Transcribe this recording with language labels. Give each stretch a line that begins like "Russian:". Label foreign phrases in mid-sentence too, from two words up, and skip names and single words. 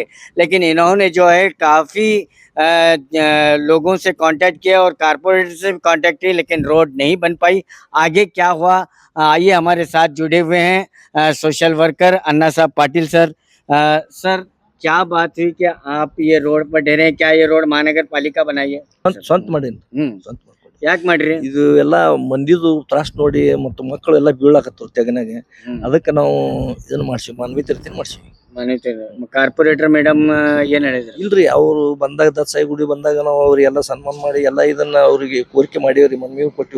Hindi: लेकिन इन्होंने जो है काफ़ी लोगों से कांटेक्ट किया और कारपोरेटर से भी कांटेक्ट किया, लेकिन रोड नहीं बन पाई। आगे क्या हुआ, आइए हमारे साथ जुड़े हुए हैं सोशल वर्कर अन्ना साहब पाटिल सर। सर, क्या बात हुई कि आप ये रोड पर ठहरे हैं? क्या ये रोड महानगर पालिका बनाई है?
Kannada: ಸ್ವಂತ ಮಾಡೀನಿ. ಸ್ವಂತ ಮಾಡ್ಕೊಂಡೆ. ಯಾಕೆ ಮಾಡ್ರಿ? ಇದು ಎಲ್ಲ ಮಂದಿದು ತ್ರಾಸ ನೋಡಿ ಮತ್ತು ಮಕ್ಕಳೆಲ್ಲ ಬೀಳಾಕತ್ತವ್ರು ತೆಗನಾಗೆ. ಅದಕ್ಕೆ ನಾವು ಇದನ್ನ ಮಾಡ್ಸಿ ಮಾನವೀಯತೆ ರೀತಿ ಮಾಡ್ಸಿ. ಕಾರ್ಪೊರೇಟರ್ ಮೇಡಮ್ ಏನ್ ಹೇಳಿದ್ರು? ಇಲ್ರಿ, ಅವರು ಬಂದಾಗ ದತ್ಸಾಯಿ ಗುಡಿ ಬಂದಾಗ ನಾವು ಅವ್ರಿಗೆಲ್ಲ ಸನ್ಮಾನ ಮಾಡಿ ಎಲ್ಲ ಇದನ್ನ ಅವ್ರಿಗೆ ಕೋರಿಕೆ ಮಾಡಿವ್ರಿ, ಮನವಿ ಕೊಟ್ಟಿವು.